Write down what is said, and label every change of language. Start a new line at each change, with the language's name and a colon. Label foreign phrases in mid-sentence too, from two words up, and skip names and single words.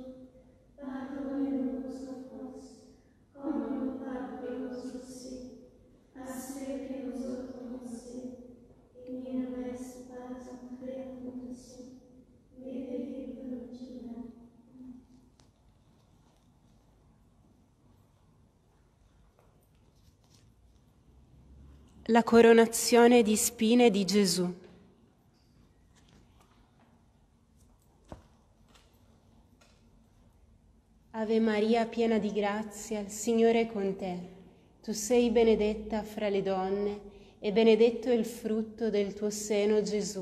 French: Pardonnez-nous nos offenses, comme nous pardonnons aussi à ceux qui nous ont offensés. Et ne nous laisse pas entrer en tentation, mais délivre-nous du mal.
Italian: La coronazione di spine di Gesù. Ave Maria, piena di grazia, il Signore è con te. Tu sei benedetta fra le donne e benedetto è il frutto del tuo seno, Gesù.